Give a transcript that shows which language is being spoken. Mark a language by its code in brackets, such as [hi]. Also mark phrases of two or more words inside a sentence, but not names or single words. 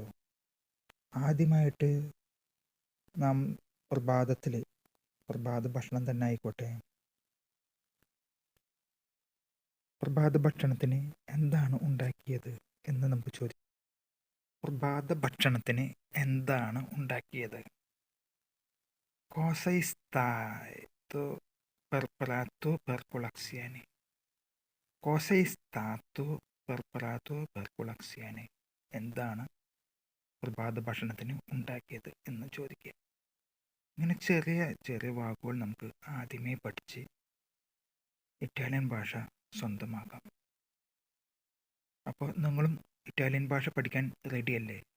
[ml] ആദ്യമായിട്ട് നാം പ്രഭാത ഭക്ഷണം തന്നെ ആയിക്കോട്ടെ, പ്രഭാത ഭക്ഷണത്തിന് എന്താണ് ഉണ്ടാക്കിയത് എന്ന് നമുക്ക് ചോദിക്കാം. പ്രഭാത ഭക്ഷണത്തിന് എന്താണ് ഉണ്ടാക്കിയത്? [it] Cosa è stato preparato per colazione? Cosa è stato preparato per colazione? [ml] എന്താണ് പ്രഭാത ഭക്ഷണത്തിന് ഉണ്ടാക്കിയത് എന്ന് ചോദിക്കുക. ഇങ്ങനെ ചെറിയ ചെറിയ വാക്കുകൾ നമുക്ക് ആദ്യമേ പഠിച്ച് ഇറ്റാലിയൻ ഭാഷ സ്വന്തമാക്കാം. അപ്പോൾ നിങ്ങളും ഇറ്റാലിയൻ ഭാഷ പഠിക്കാൻ റെഡിയല്ലേ?